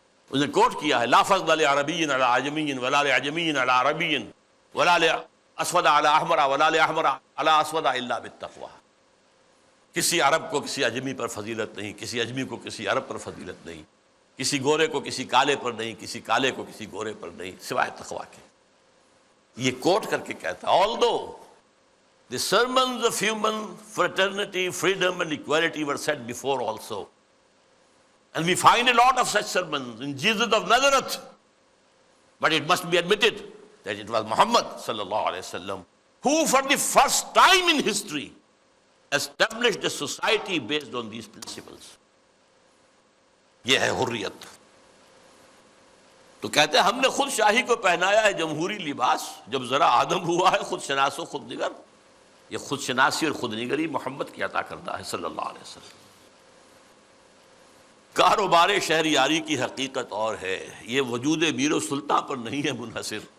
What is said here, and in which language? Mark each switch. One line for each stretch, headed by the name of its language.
Urdu: اس نے کوٹ کیا ہے:
Arabic: لا فضل لعربی علی عجمی ولا لعجمی علی عربی ولا لاسود علی احمر ولا لاحمر علی اسود الا بالتقوی.
Urdu: کسی عرب کو کسی عجمی پر فضیلت نہیں، کسی عجمی کو کسی عرب پر فضیلت نہیں، کسی گورے کو کسی کالے پر نہیں، کسی کالے کو کسی گورے پر نہیں، سوائے تقوی کے. یہ کوٹ کر کے کہتا ہے:
English: although the sermons of human fraternity, freedom and equality were said before also, and we find a lot of such sermons in Jesus of Nazareth, but it must be admitted that it was Muhammad sallallahu alaihi wasallam who for the first time in history established a society based on these principles.
Urdu: یہ ہے حریت. تو کہتے ہیں ہم نے خود شاہی کو پہنایا ہے جمہوری لباس. جب ذرا آدم ہوا ہے خود شناس و خود نگر. یہ خود شناسی اور خود نگری محمد کی عطا کرتا ہے صلی اللہ علیہ وسلم. کاروبار شہریاری کی حقیقت اور ہے. یہ وجود میر و سلطان پر نہیں ہے منحصر.